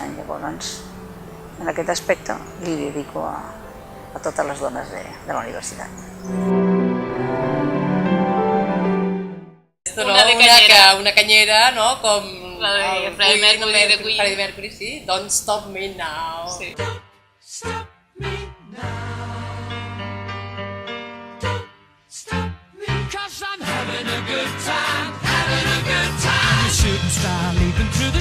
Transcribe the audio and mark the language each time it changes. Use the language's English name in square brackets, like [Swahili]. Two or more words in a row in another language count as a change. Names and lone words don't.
[Catalan] Llavors, en aquest aspecte li dedico a totes les dones de la universitat. Una canyera, no? Com la de Freddie Mercury, sí. Don't Stop Me Now. Sí. [English] Don't stop me now. Don't stop me, 'cause I'm having a good time, having a good time. You shouldn't start leaving